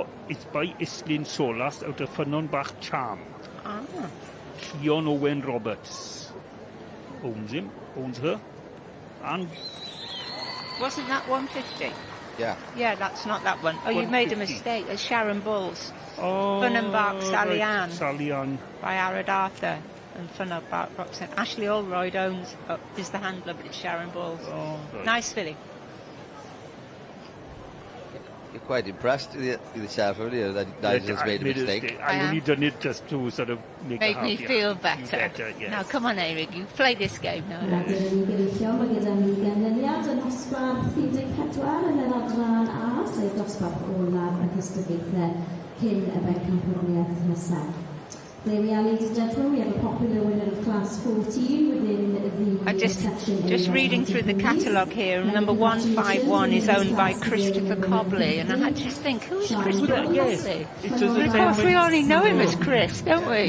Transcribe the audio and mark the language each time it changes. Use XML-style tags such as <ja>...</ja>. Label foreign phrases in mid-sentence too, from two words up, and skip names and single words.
<en>It's by Islin Solas out of Ffynnon-Bach Charm. Ah. Keon Owen Roberts owns her. And Wasn't that 150? Yeah. Yeah, that's not that one. Oh, you made a 150. mistake. It's Sharon Bulls Ffynnon-Bach Sally Ann. Sally Ann. by Arad Arthur and Ffynnon-Bach Roxanne. Ashley Allroyd is the handler, but it's Sharon Bulls. Oh, right. Nice filly. You're quite impressed with yourself, aren't you, that Nigel's made a mistake. I only done it just to sort of make Made her me happier. feel better. Yes. Now, come on, Eric, you play this game now.</en> <cy>Mae gyda ni ganlyniad yn dosbarth 34 yn yr adran A, sef dosbarth olaf y cystadlaethau cyn y bencampwriaeth nesaf.</cy> <en>There we are, ladies and gentlemen, we have a popular winner of class 14 within the I'm just section reading through the catalogue here, and number 151 is owned by Christopher Cobley, and I had to think, who is Christopher Yes, Cobley? it doesn't Of say course, we when- only know him as Chris, don't we?</en>